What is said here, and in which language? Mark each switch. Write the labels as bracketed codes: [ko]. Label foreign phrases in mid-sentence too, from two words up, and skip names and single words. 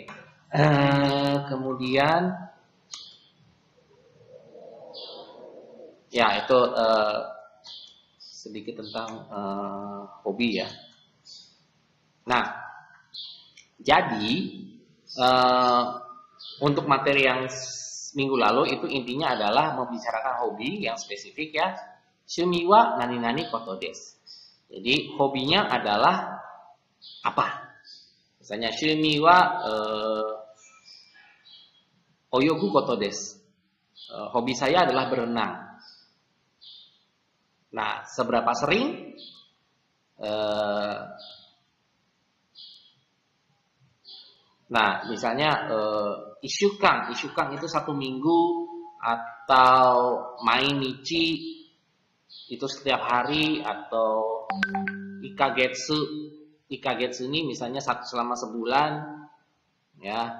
[id] Kemudian ya itu sedikit tentang hobi ya. Nah, jadi untuk materi yang minggu lalu itu intinya adalah membicarakan hobi yang spesifik ya. [ja] 趣味は何々ことです. [id] Jadi hobinya adalah apa? [ja] Misalnya 趣味は泳ぐことです. [id] Hobi saya adalah berenang. Nah, seberapa sering? Nah, misalnya Isukang itu 1 minggu, atau Mainichi itu setiap hari, atau Ikagetsu ini misalnya selama sebulan, ya.